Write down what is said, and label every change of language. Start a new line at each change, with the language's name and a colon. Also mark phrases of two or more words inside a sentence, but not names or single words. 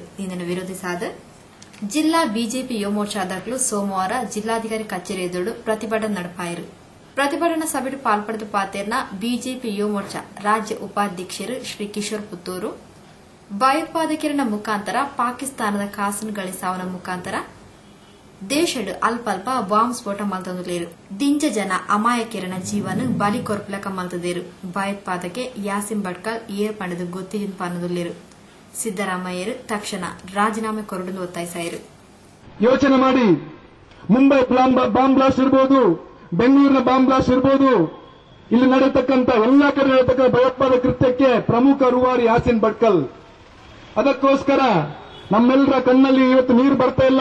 Tulu: ಇದನ್ನು ವಿರೋಧಿಸಾದ ಜಿಲ್ಲಾ ಬಿಜೆಪಿ ಯುವ ಮೋರ್ಚಾದಾಗಲು ಸೋಮವಾರ ಜಿಲ್ಲಾಧಿಕಾರಿ ಕಚೇರಿ ಎದುರು ಪ್ರತಿಭಟನೆ ನಡೆಪಾಯಿರು. ಪ್ರತಿಭಟನಾ ಸಭೆಗೆ ಪಾಲ್ಪಡೆದ ಪಾತೇರ್ನ ಬಿಜೆಪಿ ಯುವ ಮೋರ್ಚಾ ರಾಜ್ಯ ಉಪಾಧ್ಯಕ್ಷರು ಶ್ರೀ ಕಿಶೋರ್ ಪುತ್ತೂರು ಭಯೋತ್ಪಾದಕರನ ಮುಖಾಂತರ ಪಾಕಿಸ್ತಾನದ ಕಾಸನ್ ಗಳಿಸಾವನ ಮುಖಾಂತರ ದೇಶಡು ಅಲ್ಪ ಬಾಂಬ್ ಸ್ಫೋಟ ಮಲ್ತಂದುಲೇರು. ದಿಂಜ ಜನ ಅಮಾಯಕರನ ಜೀವನ ಬಲಿ ಕೊರ್ಪಲಕ ಮಲ್ತದೇರು. ಭಯೋತ್ಪಾದಕೆ ಯಾಸಿನ್ ಭಟ್ಕಲ್ ಏರ್ ಪಡೆದು ಗೊತ್ತಿನ ಪನ್ನದುಲೇರು. ಸಿದ್ದರಾಮಯ್ಯರು ತಕ್ಷಣ ರಾಜೀನಾಮೆ ಕೊರಡಲು ಒತ್ತಾಯಿಸಾಯಿರು.
Kannada: ಯೋಚನೆ ಮಾಡಿ, ಮುಂಬೈ
English: bomb blast
Kannada: ಇರಬಹುದು, ಬೆಂಗಳೂರಿನ
English: bomb blast
Kannada: ಇರಬಹುದು, ಇಲ್ಲಿ ನಡೆಯತಕ್ಕಂಥ ಎಲ್ಲಾ ಕಡೆ ನಡೆಯತಕ್ಕಂಥ ಭಯೋತ್ಪಾದಕ ಕೃತ್ಯಕ್ಕೆ ಪ್ರಮುಖ ರೂವಾರಿ ಯಾಸಿನ್ ಭಟ್ಕಲ್. ಅದಕ್ಕೋಸ್ಕರ ನಮ್ಮೆಲ್ಲರ ಕಣ್ಣಲ್ಲಿ ಇವತ್ತು ನೀರು ಬರ್ತಾ ಇಲ್ಲ.